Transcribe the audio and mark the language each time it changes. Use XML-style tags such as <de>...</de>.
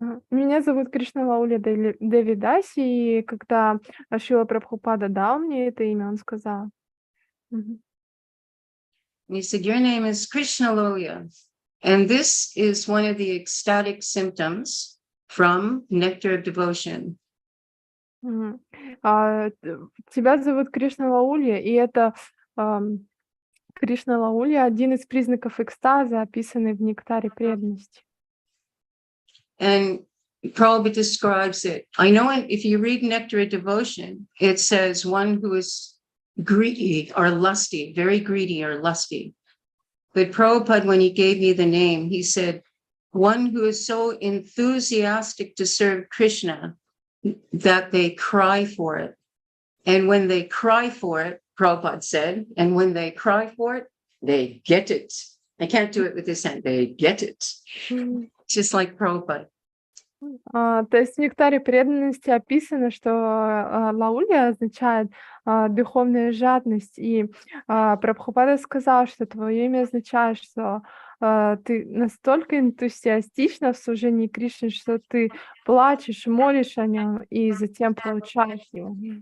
<ru>Меня зовут Кришналаулья Девидаси, и когда Шрила Прабхупада дал мне это имя, он сказал.</ru> <en>He said, your name is Krishналаулья, and this is one of the ecstatic symptoms from nectar of devotion.</en> <ru>Тебя зовут Кришналаулья, и это Кришналаулья один из признаков экстаза, описанный в нектаре преданности.</ru> <en>And Prabhupada describes it. I know if you read Nectar of Devotion, it says one who is greedy or lusty, very greedy or lusty. But Prabhupada, when he gave me the name, he said, one who is so enthusiastic to serve Krishna that they cry for it. And when they cry for it, Prabhupada said, and when they cry for it, they get it. I can't do it with this hand. They get it. Just like Prabhupada.</en> <ru>То есть в нектаре преданности описано, что лаулья означает духовная жадность. И Прабхупада сказал, что твое имя означает, что ты настолько энтузиастична в служении Кришне, что ты плачешь, молишь о нем и затем получаешь его.</ru>